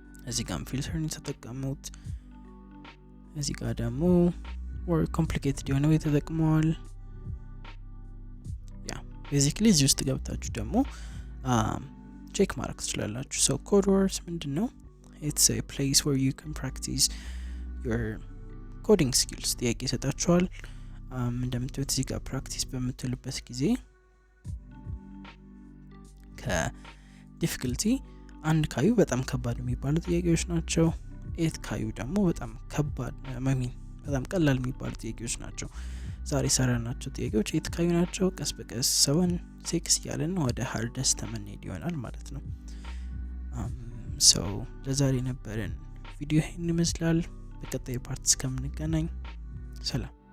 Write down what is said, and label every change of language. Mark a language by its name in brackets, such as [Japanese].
[Amharic] እዚህ ጋር ፊልተርን ተጠቀሙት። እዚህ ጋር ደግሞ or complicated የሆነ ወይ ተጠቅመዋል። basically እዚህ ውስጥ ገብታችሁ ደግሞ ቼክ ማድረግ ትችላላችሁ። so code words ምንድነው? [English] it's a place where you can practice your coding skills. [Amharic] ጥያቄ ይሰጣችኋል። እንደምታዩት እዚህ ጋር ፕራክቲስ በምትሉበት ጊዜ ከዲፊካልቲ 1 ካዩ በጣም ከባድ የሚባሉ ጥያቄዎች ናቸው። 8 ካዩ ደግሞ በጣም ከባድ በጣም ቀላል የሚባሉ ጥያቄዎች ናቸው። ዛሬ ሰራናቸው ጥያቄዎች 8 ካዩ ናቸው። ቀስ በቀስ 7 6 ያለን ወደ ሃርደስት ተመንሄድ ይሆናል ማለት ነው። so ለዛሬ ነበረን ቪዲዮ ይሄን ይመስላል። በቀጣይ ፓርት እስከምንገናኝ ሰላም።